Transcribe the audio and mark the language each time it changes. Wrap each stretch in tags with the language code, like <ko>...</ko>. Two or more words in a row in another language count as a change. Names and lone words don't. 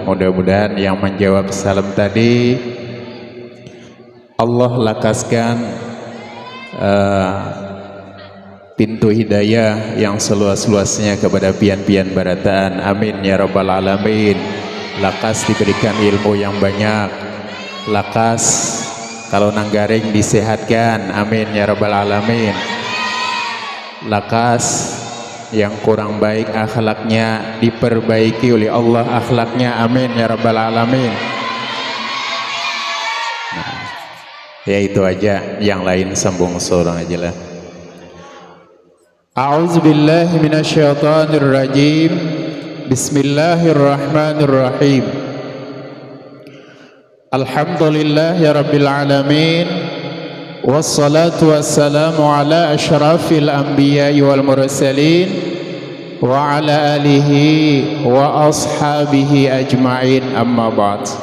<bjn>Mudah-mudahan yang menjawab salam tadi Allah lakaskan pintu hidayah yang seluas-luasnya kepada pian-pian barataan.</bjn> <ar>آمين يا رب العالمين.</ar> <bjn>Lakas diberikan ilmu yang banyak. Lakas kalau nanggaring disehatkan.</bjn> <ar>آمين يا رب العالمين.</ar> <bjn>Lakas yang kurang baik akhlaknya diperbaiki oleh Allah akhlaknya.</bjn> <ar>آمين يا رب العالمين.</ar> <bjn>Nah, ya itu aja, yang lain sambung seorang aja lah.</bjn> <ar>أعوذ بالله من الشيطان الرجيم. بسم الله الرحمن الرحيم الحمد لله رب العالمين. والصلاة والسلام على أشرف الأنبياء والمرسلين وعلى آله وأصحابه أجمعين أما بعد.</ar>